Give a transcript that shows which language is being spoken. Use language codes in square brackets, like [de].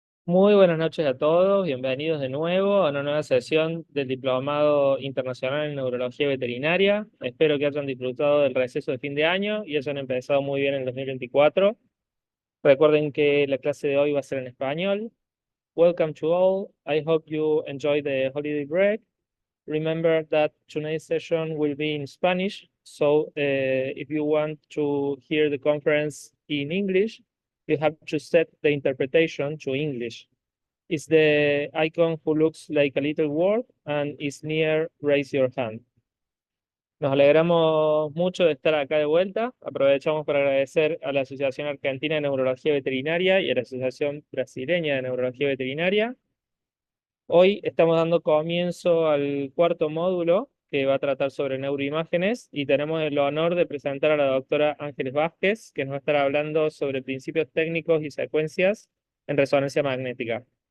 [es] Muy buenas noches a todos, bienvenidos de nuevo a una nueva sesión del Diplomado Internacional en Neurología Veterinaria. Espero que hayan disfrutado del receso de fin de año y hayan empezado muy bien el 2024. Recuerden que la clase de hoy va a ser en español. [en] Welcome to all. I hope you enjoy the holiday break. Remember that tonight's session will be in Spanish, so if you want to hear the conference in English, you have to set the interpretation to English. Is the icon who looks like a little world and is near raise your hand. [es] Nos alegramos mucho de estar acá de vuelta. Aprovechamos para agradecer a la Asociación Argentina de Neurología Veterinaria y a la Asociación Brasileña de Neurología Veterinaria. Hoy estamos dando comienzo al cuarto módulo que va a tratar sobre neuroimágenes y tenemos el honor de presentar a la doctora Ángeles Vázquez, que nos va a estar hablando sobre principios técnicos y secuencias en resonancia magnética.